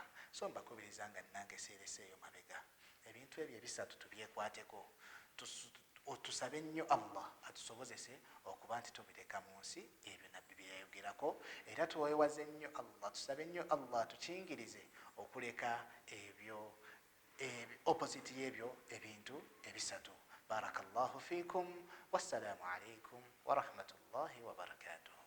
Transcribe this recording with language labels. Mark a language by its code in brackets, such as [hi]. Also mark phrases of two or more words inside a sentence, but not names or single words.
[lg] So mbakubiriza nga nange seereseeyo mabega. Ebintu ebyo ebisatu tubyekwateko, tusabe nnyo Allah atusobozese okuba nti tubireka mu nsi ebyo nabbi bye yayogerako, era tuweewaze nnyo Allah, tusabe nnyo Allah tukingirize okuleka ebyo opposite y'ebyo ebintu ebisatu. [ar] بارك الله فيكم، والسلام عليكم ورحمة الله وبركاته.